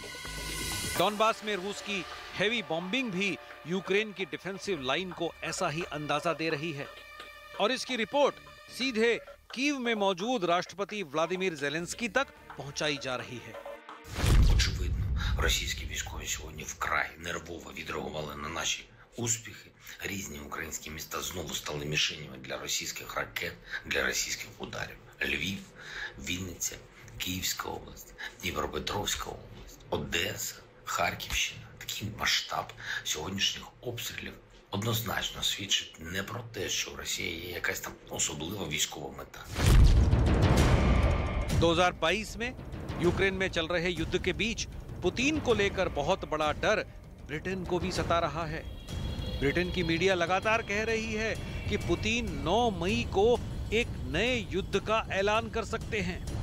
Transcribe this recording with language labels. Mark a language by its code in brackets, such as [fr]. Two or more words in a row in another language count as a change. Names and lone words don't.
[hi] डॉनबास में रूस की [en] heavy bombing [hi] भी यूक्रेन की [en] defensive line [hi] को ऐसा ही अंदाजा दे रही है और इसकी रिपोर्ट सीधे कीव में मौजूद राष्ट्रपति व्लादिमीर ज़ेलेंस्की तक पहुंचाई जा रही है। [uk] Російські військові сьогодні вкрай нервово відреагували на наші успіхи. Різні українські міста знову стали мішенями для російських ракет, для російських ударів. Львів, Вінниця, Київська область, Дніпропетровська область, Одеса, Харківщина. Такий масштаб сьогоднішніх обстрілів однозначно свідчить не про те, що в Росії є якась там особлива військова мета. [hi] 2022 में यूक्रेन में चल रहे युद्ध के बीच पुतिन को लेकर बहुत बड़ा डर ब्रिटेन को भी सता रहा है। ब्रिटेन की मीडिया लगातार कह रही है कि पुतिन 9 मई को एक नए युद्ध का ऐलान कर सकते हैं।